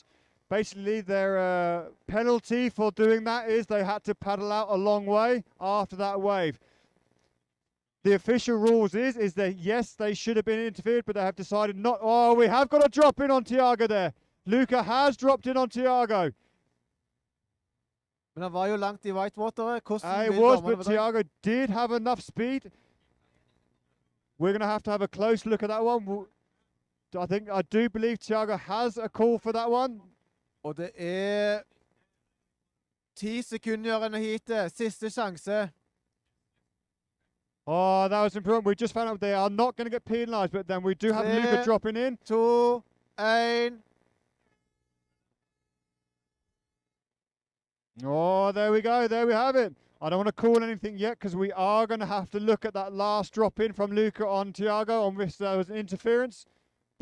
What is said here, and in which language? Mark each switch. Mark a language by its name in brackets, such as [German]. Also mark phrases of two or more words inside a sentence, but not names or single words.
[English] Basically, their penalty for doing that is they had to paddle out a long way after that wave. The official rules is that, yes, they should have been interfered, but they have decided not. Oh, we have got a drop in on Thiago there. Luca has dropped in on Thiago. [Norwegian] Men han var jo langt i whitewateret. [English] It was, but Thiago did have enough speed. We're going to have a close look at that one. I do believe Thiago has a call for that one. [Norwegian] Og det er 10 sekunder igjen av heatet. Siste sjanse. [English] Oh, that was important. We just found out they are not going to get penalised, but then we do have Luca dropping in. 2, 1. Oh, there we go. There we have it. I don't want to call anything yet because we are going to have to look at that last drop in from Luca on Thiago on which there was an interference.